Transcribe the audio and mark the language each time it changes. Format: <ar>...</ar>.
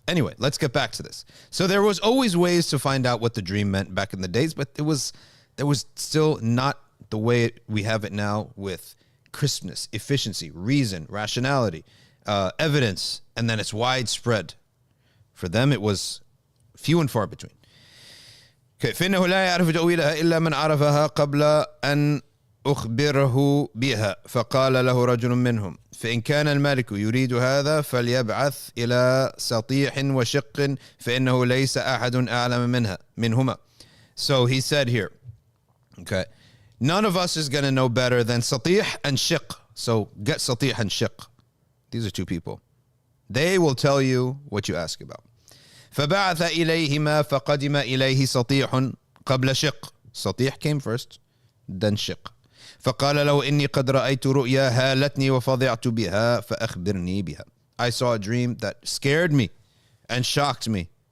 <en>Anyway, let's get back to this. So there was always ways to find out what the dream meant back in the days, but there was still not the way we have it now, with crispness, efficiency, reason, rationality, evidence, and then it's widespread. For them, it was few and far between.</en> <ar>Okay, فإنه لا يعرف تأويلها إلا من عرفها قبل أن أخبره بها فقال له رجل منهم فإن كان الملك يريد هذا فليبعث إلى سطيح وشق فإنه ليس أحد أعلم منهما.</ar> <en>So he said here, okay, none of us is going to know better than Satih and Shiq. So get Satih and Shiq. These are two people. They will tell you what you ask about.</en> <ar>فبعث إليهما فقدم إليه سطيح قبل شق.</ar> <en>Satih came first, then Shiq.</en> <ar>فقال له إني قد رأيت رؤيا هالتني وفضعت بها فأخبرني بها.</ar> <en>I saw a dream that scared me and shocked me.</en>